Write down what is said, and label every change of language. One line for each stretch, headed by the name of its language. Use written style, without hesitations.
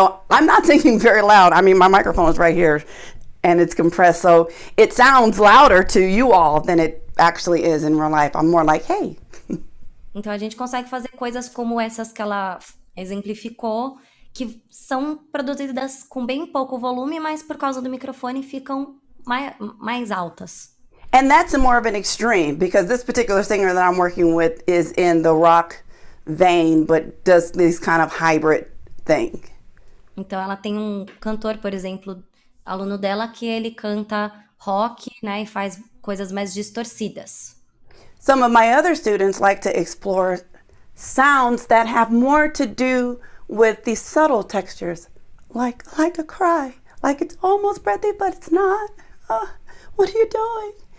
English: I'm not singing very loud. I mean, my microphone is right here and it's compressed. So it sounds louder to you all than it actually is in real life. I'm more like, hey.
Portuguese: Então a gente consegue fazer coisas como essas que ela exemplificou, que são produzidas com bem pouco volume, mas por causa do microfone ficam mais altas.
English: And that's more of an extreme, because this particular singer that I'm working with is in the rock vein, but does this kind of hybrid thing.
Portuguese: Então ela tem um cantor, por exemplo, aluno dela, que ele canta rock, né, e faz coisas mais distorcidas.
English: Some of my other students like to explore sounds that have more to do with these subtle textures, like a cry, like it's almost breathy, but it's not. What are you doing?